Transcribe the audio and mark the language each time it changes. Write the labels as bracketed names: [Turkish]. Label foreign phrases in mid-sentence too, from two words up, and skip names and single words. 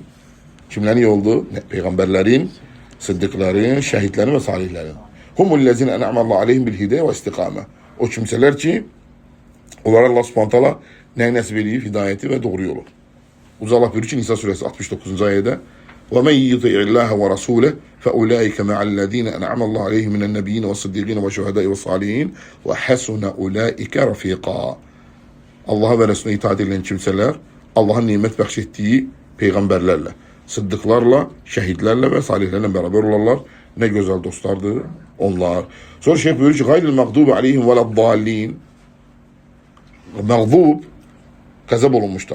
[Turkish] Kimlerin yoldu? Peygamberlerin, sıddıkların, şehitlerin ve salihlerin. [Arabic] هم الذين أنعم الله عليهم بالهداية والاستقامة. [Turkish] O kimseler ki onlara Allah [Arabic] سبحانه تعالى [Turkish] ne nasip ediyor? Hidayeti ve doğru yolu. Allah buyuruyor ki Nisa suresi 69. [Arabic] ayette وَمَنْ يُطِعِ اللّٰهَ وَرَسُولَهُ فَاُولَٰئِكَ مَعَ الَّذ۪ينَ اَنْعَمَ اللّٰهُ عَلَيْهِمْ مِنَ النَّبِيِّينَ وَالصِّدِّيقِينَ وَالشُّهَدَاءِ وَالصَّالِحِينَ وَحَسُنَ اُولَٰئِكَ رَف۪يقًا. [Turkish] Allah'a ve Resulüne itaat edilen kimseler Allah'ın nimet bahşettiği peygamberlerle, sıddıklarla, şehitlerle ve salihlerle beraber olarlar. Ne güzel dostlardı onlar. Sonra şeyh buyuruyor ki [Arabic] غير المغضوب عليهم ولا الضالين. [Turkish] Mağdub gazap olunmuşlar.